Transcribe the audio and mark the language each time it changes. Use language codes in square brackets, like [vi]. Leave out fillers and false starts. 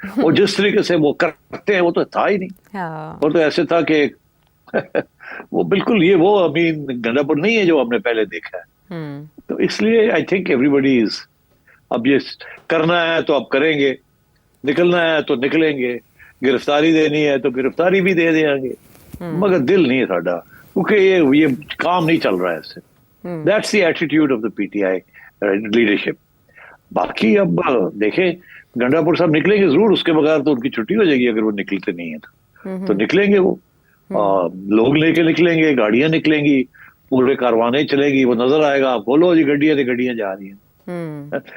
[ur] اور جس طریقے سے وہ کرتے ہیں وہ تو تھا ہی نہیں. وہ تو ایسے تھا کہ وہ بالکل یہ وہ امین گنڈا پور نہیں ہے جو ہم نے پہلے دیکھا ہے. تو اس لیے [en] I think everybody is, [ur] اب یہ کرنا ہے تو اب کریں گے, نکلنا ہے تو نکلیں گے, گرفتاری دینی ہے تو گرفتاری بھی دے دیں گے, مگر دل نہیں ہے ساڈا, کیونکہ یہ کام نہیں چل رہا ہے اس سے. [en] That's the attitude of the PTI leadership. [ur] باقی اب دیکھیں گنڈا پور صاحب نکلیں گے ضرور, اس کے بغیر تو ان کی چھٹی ہو جائے گی اگر وہ نکلتے نہیں ہیں تو نکلیں گے. وہ لوگ لے کے نکلیں گے, گاڑیاں نکلیں گی, پورے کاروانے چلے گی, وہ نظر آئے گا آپ کو, لو جی گڈیاں جا رہی ہیں.